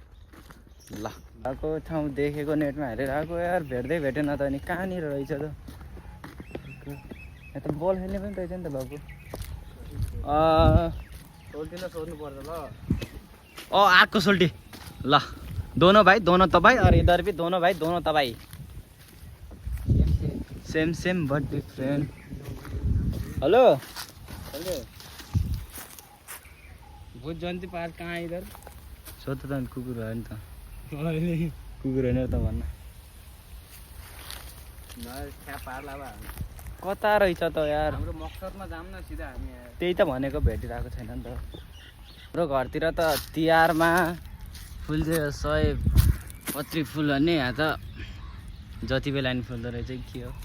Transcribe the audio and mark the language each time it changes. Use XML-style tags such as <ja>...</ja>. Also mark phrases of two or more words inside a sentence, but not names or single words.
<ne>ल आएको ठाउँ देखेको नेटमा हेरेर आएको यार, भेट्दै भेटेन त अनि कहाँनिर रहेछ त? यहाँ त बल खेल्ने पनि रहेछ नि त बाबु। सोल्टीलाई सोध्नु पर्छ ल। आएको सोल्टी।</ne> <hi>ल दोनों भाई दोनों तबाई और इधर भी दोनों भाई दोनों तबाई।</hi> <en>Same same but different.</en> <ne>हेलो</ne> <hi>भूत जयन्ती पार्क कहाँ है इधर?</hi> <ne>सोध्दा त कुकुर भयो नि त। कुकुर होइन त भन्न। कता रहेछ त यार? हाम्रो मकसदमा जाऊँ न सिधा हामी। त्यही त भनेको, भेटिरहेको छैन नि त। हाम्रो घरतिर त तिहारमा फुल चाहिँ 125 फुल भन्ने, यहाँ त जति बेला नि फुल्दो रहेछ के हो।</ne>